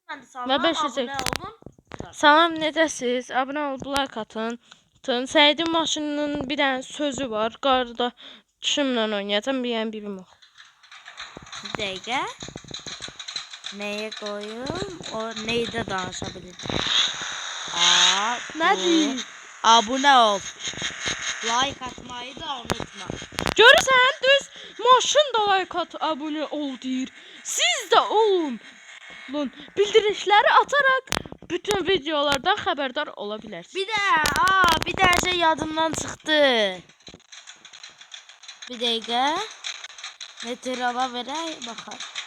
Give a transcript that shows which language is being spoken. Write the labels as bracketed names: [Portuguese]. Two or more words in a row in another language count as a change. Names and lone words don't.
[Turkish] Hanımefendi salam. Ve 500 Abone olun. [Azerbaijani] Salam, necəsiz? Abunə olub like atın. Səidin maşınının bir dənə sözü var. Qardaşımla oynayacağam, birim o. Bir dəqiqə. Nəyə qoyum? O neydə danışa bilir? Nədir? Abunə ol. Like atmayı da unutma. Görürsən, düz maşın da like at, abunə ol deyir. Siz də olun. Bildirişləri atarak bütün videolardan xəbərdar ola bilərsiniz. Bir də şey yadımdan çıxdı. Bir dəqiqə. Meteorala verək, baxaq.